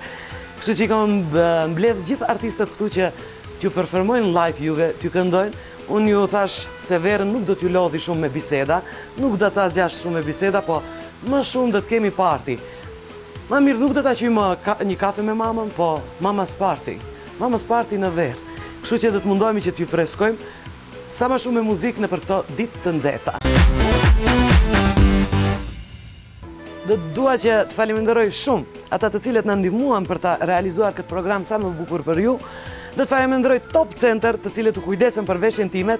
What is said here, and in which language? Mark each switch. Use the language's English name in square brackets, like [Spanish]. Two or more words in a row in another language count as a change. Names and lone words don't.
[Albanian] Kështu që i kam mbledh gjithë artistët këtu që t'ju performojnë live juve, t'ju këndojnë. Unë ju thash se verën nuk do t'ju lodhi shumë me biseda, nuk do t'a zgjash shumë me biseda, po më shumë do t'kemi party. Ma mirë nuk do t'a qymë një kafe me mamën, po [English] mama's party. Mama's party [Albanian] në verë. Kështu që do t'mundohemi që t'ju freskojmë sa më shumë me muzikë në për këto ditë të nxehta. Do dua që të faleminderoj shumë ata të cilët na ndihmuan për ta realizuar këtë program sa më bukur për ju. Do të faleminderoj Top Center, të cilët u kujdesen për veshjen time.